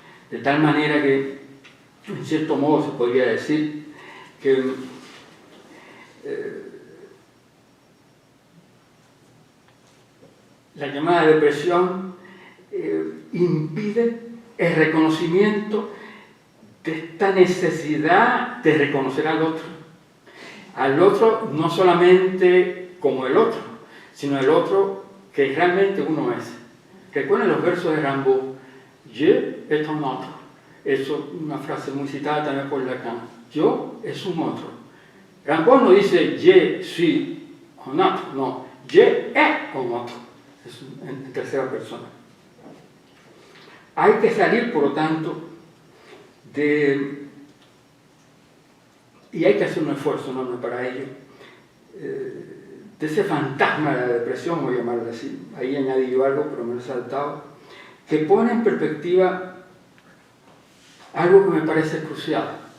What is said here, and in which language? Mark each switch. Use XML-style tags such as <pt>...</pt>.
<es>De tal manera que, en cierto modo, se podría decir que la llamada depresión impide el reconocimiento de esta necesidad de reconocer al otro no solamente como el otro, sino el otro que realmente uno es. Recuerden los versos de Rimbaud,</es> <fr>je est un autre.</fr> <es>Eso es una frase muy citada también por Lacan. Yo es un otro. Rimbaud no dice</es> <fr>je suis un autre, no, je est un autre.</fr> <es>Es en tercera persona. Hay que salir, por lo tanto, y hay que hacer un esfuerzo enorme para ello, de ese fantasma de la depresión, voy a llamarlo así, ahí añadí yo algo, pero me lo he saltado, que pone en perspectiva algo que me parece crucial.</es>